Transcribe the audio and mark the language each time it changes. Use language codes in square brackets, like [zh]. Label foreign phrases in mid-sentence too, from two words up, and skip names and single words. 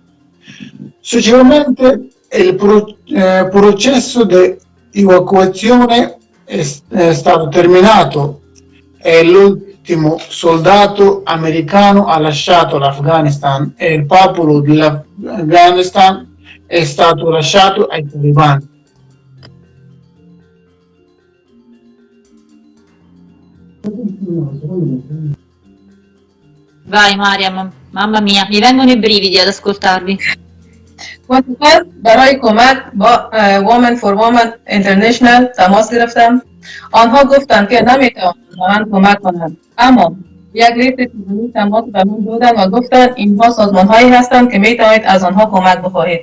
[it] Successivamente il processo di evacuazione è stato terminato e l'ultimo soldato americano ha lasciato l'Afghanistan e il popolo dell'Afghanistan è stato lasciato ai talebani. Vai Mariam, mamma mia, mi vengono i brividi ad ascoltarvi. [fa] من برای کمک با Women for Women International تماس گرفتم. آنها گفتند که نمیتوانند به من کمک کنند، اما یک لیست تلفنی تماس به من دادند و گفتند اینها سازمانهایی هستند که میتوانید از آنها کمک بخواهید.